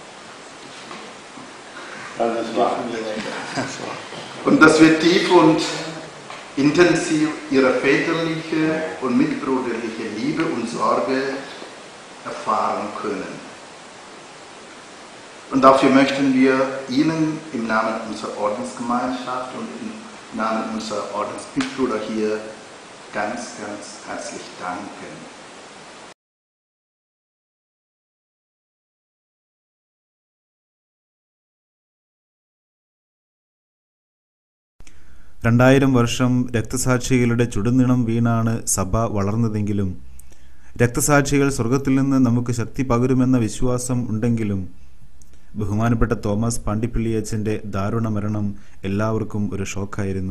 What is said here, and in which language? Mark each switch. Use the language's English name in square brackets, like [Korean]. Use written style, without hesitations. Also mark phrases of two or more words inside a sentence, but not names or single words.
[German] Und dass wir tief und intensiv ihre väterliche und mitbrüderliche Liebe und Sorge erfahren können. Und dafür möchten wir Ihnen im Namen unserer Ordensgemeinschaft und im Namen unserer Ordensmitbrüder hier ganz, ganz herzlich danken. [Malayalam] വർഷം രക്തസാക്ഷികളുടെ ചുടുനിണം വീണാണ് സഭ വളർന്നതെങ്കിലും രക്തസാക്ഷികൾ സ്വർഗത്തിൽ നിന്ന് നമുക്ക് ശക്തി പകരുമെന്ന വിശ്വാസം ഉണ്ടെങ്കിലും ബഹുമാനപ്പെട്ട തോമസ് പാണ്ടിപ്പിള്ളിയച്ചൻ്റെ ദാരുണ മരണം എല്ലാവർക്കും ഒരു ഷോക്കായിരുന്നു.